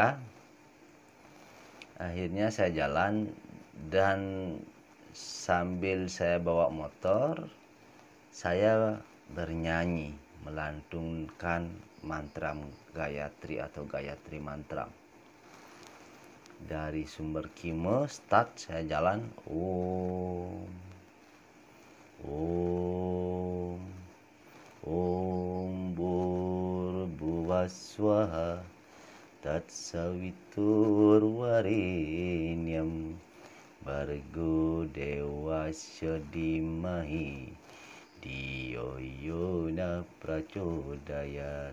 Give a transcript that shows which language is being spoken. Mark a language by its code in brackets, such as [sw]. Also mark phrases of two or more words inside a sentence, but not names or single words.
[id] Akhirnya saya jalan dan sambil saya bawa motor, saya bernyanyi, melantunkan mantram Gayatri atau Gayatri mantram. Dari Sumber Kimo start saya jalan, [sa] ॐ भूर्भुवः स्वः तत्सवितुर्वरेण्यं भर्गो देवस्य धीमहि धियो यो नः प्रचोदयात्.